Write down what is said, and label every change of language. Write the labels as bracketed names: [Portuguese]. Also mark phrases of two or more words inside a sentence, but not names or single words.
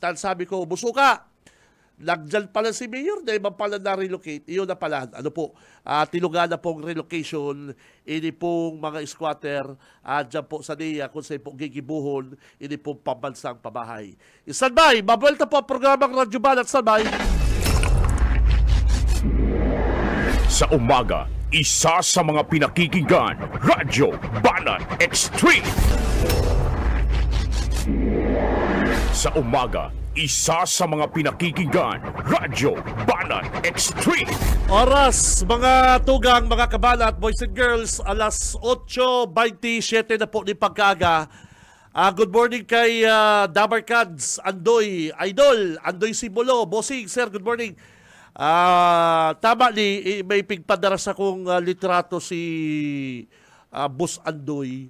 [Bikol] Tal sabi ko, Busuka, nagdyan pala si Mayor, dahil man pala na-relocate, iyon na pala, ano po, tilugan na pong relocation, ini pong mga squatter, dyan po sa NIA, kung sa'yo po gigibuhon, ini pong pambansang pabahay. Standby, mabuelta po ang programang Radyo Banat, [English] standby. [Filipino] Sa umaga, isa sa mga pinakikinggan, Radyo Banat Extreme. Sa umaga, isa sa mga pinakikinggan, Radyo Banat Extreme. [Bikol] Oras, mga tugang, mga kabanat, [English] boys and girls, [Bikol] alas 8:27 na po ni pagkaaga. [English] Good morning kay Dabarkads, Andoy, Idol, Andoy Simbolo, Bossing, sir, good morning. [Bikol] Tama ni, may pigpadaras akong litrato si Boss Andoy.